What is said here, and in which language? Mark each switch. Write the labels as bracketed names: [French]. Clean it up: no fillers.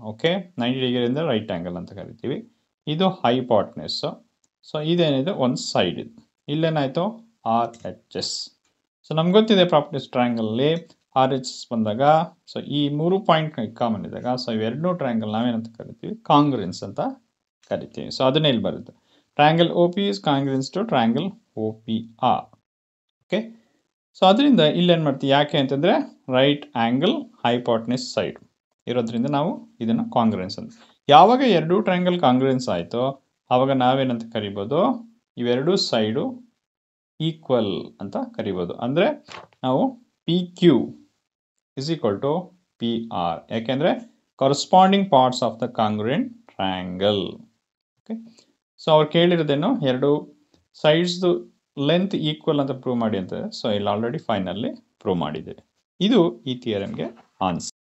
[Kannada] Okay, 90 ಡಿಗ್ರಿಯಿಂದ right angle ಅಂತ ಕರಿತೀವಿ. ಇದು ಹೈಪಾರ್ಟ್ನೆಸ್ಸು. ಸೊ ಇದೇನಿದೆ ಒಂದು ಸೈಡ್. ಇದು ಇಲ್ಲೇನಾಯಿತು RHS. ಸೊ ನಮ್ಗೆ ಗೊತ್ತಿದೆ ಪ್ರಾಪರ್ಟೀಸ್, ಟ್ರಯಾಂಗಲಲ್ಲಿ RHS ಬಂದಾಗ, ಸೊ ಈ ಮೂರು ಪಾಯಿಂಟ್ ಕಾಮನ್ ಇದ್ದಾಗ, ಸೊ ಇವೆರಡೂ ಟ್ರಯಾಂಗಲ್ ನಾವೇನಂತ ಕರಿತೀವಿ, ಕಾಂಗ್ರುಯೆನ್ಸ್ ಅಂತ ಕರಿತೀವಿ. ಸೊ ಅದನ್ನೇ ಇಲ್ಲಿ ಬರುತ್ತೆ, [English] Triangle OP is congruence to triangle OPR. [Kannada] Okay, so ಅದರಿಂದ ಇಲ್ಲೇನು ಮಾಡ್ತೀವಿ, ಯಾಕೆ ಅಂತಂದರೆ ರೈಟ್ ಆ್ಯಂಗಲ್ ಹೈಪಾರ್ಟ್ನೆಸ್ ಸೈಡ್ ಇರೋದ್ರಿಂದ ನಾವು ಇದನ್ನು ಕಾಂಗ್ರುಯೆನ್ಸ್ ಅಂತ. ಯಾವಾಗ ಎರಡೂ ಟ್ರಯಾಂಗಲ್ ಕಾಂಗ್ರುಯೆನ್ಸ್ ಆಯಿತು, ಆವಾಗ ನಾವೇನಂತ ಕರಿಬೋದು, ಇವೆರಡೂ ಸೈಡು ಈಕ್ವಲ್ ಅಂತ ಕರಿಬೋದು. ಅಂದರೆ ನಾವು [English] PQ is equal to PR. [Kannada] ಯಾಕೆಂದರೆ [English] Corresponding parts of the congruent triangle. [Kannada] Okay, so ಅವ್ರು ಕೇಳಿರೋದೇನು, ಎರಡು ಸೈಡ್ಸ್ದು ಲೆಂತ್ ಈಕ್ವಲ್ ಅಂತ ಪ್ರೂವ್ ಮಾಡಿ ಅಂತ. ಸೊ ಇಲ್ಲಿ ಆಲ್ರೆಡಿ ಫೈನಲ್ಲಿ ಪ್ರೂವ್ ಮಾಡಿದೆ. ಇದು ಈ ಥಿಯರಮ್ಗೆ ಆನ್ಸರ್.